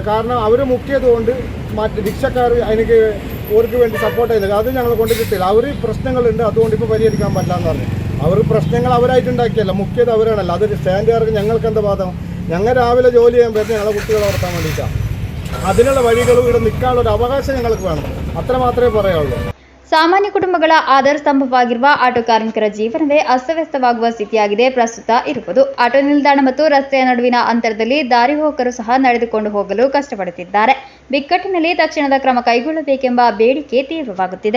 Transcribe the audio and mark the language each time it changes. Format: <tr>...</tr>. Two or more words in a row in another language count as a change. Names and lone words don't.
<ml>കാരണം അവർ മുക്കിയതുകൊണ്ട് മറ്റ് റിക്ഷക്കാർ എനിക്ക് അവർക്ക് വേണ്ടി സപ്പോർട്ട് ചെയ്തത് അത് ഞങ്ങൾ കൊണ്ട് കിട്ടില്ല. അവർ പ്രശ്നങ്ങളുണ്ട്, അതുകൊണ്ട് ഇപ്പോൾ പരിഹരിക്കാൻ പറ്റില്ല എന്ന് പറഞ്ഞു. അവർ പ്രശ്നങ്ങൾ അവരായിട്ടുണ്ടാക്കിയല്ല, മുക്കിയത് അവരാണല്ലോ. അത് സ്റ്റാൻഡുകാർക്ക് ഞങ്ങൾക്ക് എന്താ ബാധകം? ഞങ്ങൾ രാവിലെ ജോലി ചെയ്യാൻ പറ്റും ഞങ്ങളെ കുട്ടികളെ വളർത്താൻ വേണ്ടിയിട്ടാണ്. അതിനുള്ള വഴികളും ഇവിടെ നിൽക്കാനുള്ള ഒരു അവകാശം ഞങ്ങൾക്ക് വേണം. അത്ര മാത്രമേ പറയാനുള്ളൂ.</ml> <kn>ಸಾಮಾನ್ಯ ಕುಟುಂಬಗಳ ಆಧಾರ ಸ್ತಂಭವಾಗಿರುವ ಆಟೋ ಕಾರ್ಮಿಕರ ಜೀವನವೇ ಅಸ್ತವ್ಯಸ್ತವಾಗುವ ಸ್ಥಿತಿಯಾಗಿದೆ ಪ್ರಸ್ತುತ ಇರುವುದು. ಆಟೋ ನಿಲ್ದಾಣ ಮತ್ತು ರಸ್ತೆಯ ನಡುವಿನ ಅಂತರದಲ್ಲಿ ದಾರಿ ಹೋಕರು ಸಹ ನಡೆದುಕೊಂಡು ಹೋಗಲು ಕಷ್ಟಪಡುತ್ತಿದ್ದಾರೆ. ಬಿಕ್ಕಟ್ಟಿನಲ್ಲಿ ತಕ್ಷಣದ ಕ್ರಮ ಕೈಗೊಳ್ಳಬೇಕೆಂಬ ಬೇಡಿಕೆ ತೀವ್ರವಾಗುತ್ತಿದೆ.</kn>